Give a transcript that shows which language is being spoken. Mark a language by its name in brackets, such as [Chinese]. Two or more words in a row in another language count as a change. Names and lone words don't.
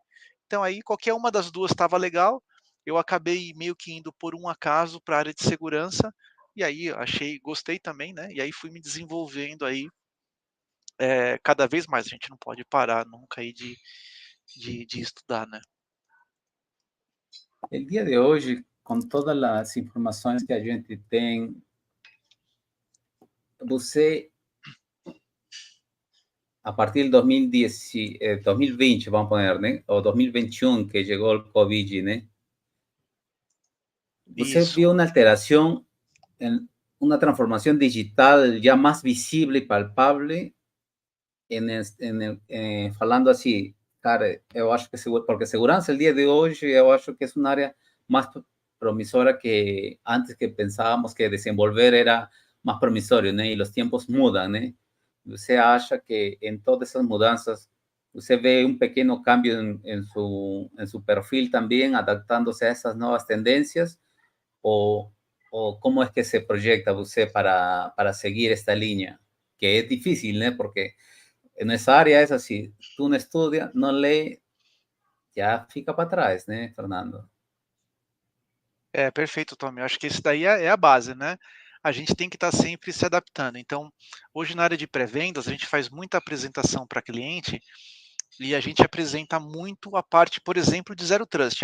[Portuguese] Então aí qualquer uma das duas estava legal, eu acabei meio que indo por um acaso para a área de segurança, e aí gostei também, né, e aí fui me desenvolvendo aí cada vez mais, a gente não pode parar nunca aí de estudar, né. [Spanish] El día de hoy, con todas las informaciones que [Portuguese] a gente tem, você, [Spanish] a partir del 2010, 2020, vamos a poner, ¿no? O 2021, que llegó el COVID, ¿no? [Portuguese] Você Isso. [Spanish] vio una alteración, una transformación digital ya más visible y palpable, [Portuguese] falando assim, cara, eu acho que porque segurança, [Spanish] el día de hoy, [Portuguese] eu acho que [Spanish] es un área más promisora que antes, que pensábamos que desenvolver era más promisorio, ¿no? Y los tiempos mudan, ¿no? [Portuguese] Você acha que [Spanish] en todas esas mudanzas, usted ve un pequeño cambio en su perfil también, adaptándose a esas nuevas tendencias, o cómo es que se proyecta usted para seguir esta línea? Que es difícil, ¿no? Porque en esa área es así, tú no estudias, no lees, [Portuguese] já fica para trás, né, Fernando? É, perfeito, Tommy. Eu acho que isso daí é a base, né? A gente tem que estar sempre se adaptando. Então, hoje na área de pré-vendas, a gente faz muita apresentação para cliente e a gente apresenta muito a parte, por exemplo, de Zero Trust.